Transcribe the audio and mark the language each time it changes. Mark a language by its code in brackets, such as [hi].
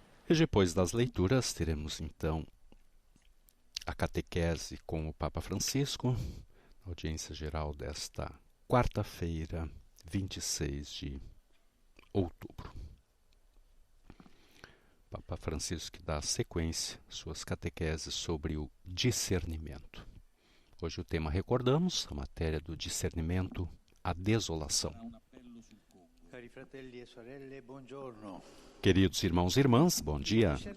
[pt] E depois das leituras, teremos então a catequese com o Papa Francisco, na audiência geral desta quarta-feira, 26 de outubro. Papa Francisco que dá sequência às suas catequeses sobre o discernimento. Hoje o tema, recordamos, a matéria do discernimento, a desolação. [it] Cari fratelli e sorelle, buongiorno. [pt] Queridos irmãos e irmãs, bom dia.